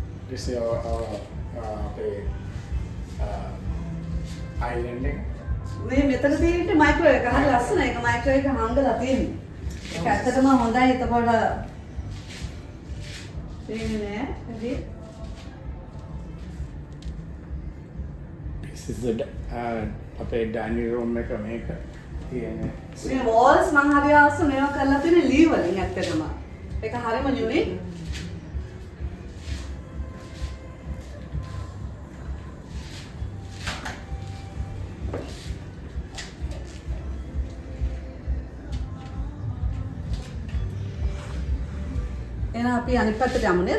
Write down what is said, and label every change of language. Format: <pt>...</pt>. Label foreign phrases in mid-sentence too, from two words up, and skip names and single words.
<en>this is our island එක.</en> <si>මේ මෙතන තියෙන්නේ මයික්‍රෝ එක. හරි ලස්සනයි. ඒක මයික්‍රෝ එක හංගලා තියෙන්නේ. ඒක ඇත්තටම හොඳයි. එතකොට තේරෙන්නේ නෑ.</si> <en>This is the අපේ dining room එක මේක තියෙන්නේ.</en> <si>මේ walls මම හරි ආස මේවා කරලා තියෙන්නේ ලී වලින් ඇත්තටම. ඒක හරිම යුනික්. එහෙනම් අපි අනිත් පැත්තට යමු නේද?</si>